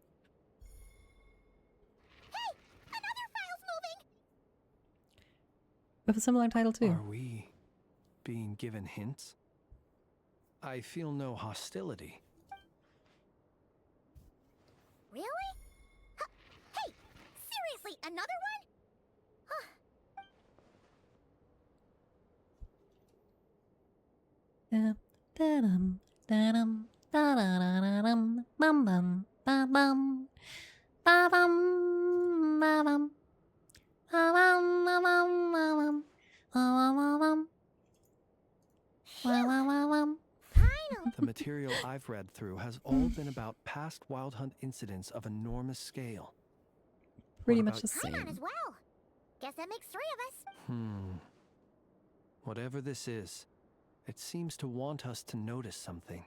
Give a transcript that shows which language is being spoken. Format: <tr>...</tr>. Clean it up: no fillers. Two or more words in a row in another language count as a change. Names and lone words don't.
<en>Hey, another file's moving. With a similar title too. Are we being given hints? I feel no hostility. Really? Hey, seriously, another one? Da-dum, da-dum, da-da-da-da-dum, bum-bum, ba-bum, ba-bum, ba-bum, ba-bum, ba-bum, ba-bum, ba-bum, ba-bum. The material I've read through has all been about past Wild Hunt incidents of enormous scale. Pretty What much about the I'm on same. as well. Guess that makes 3 of us. Whatever this is, it seems to want us to notice something.</en>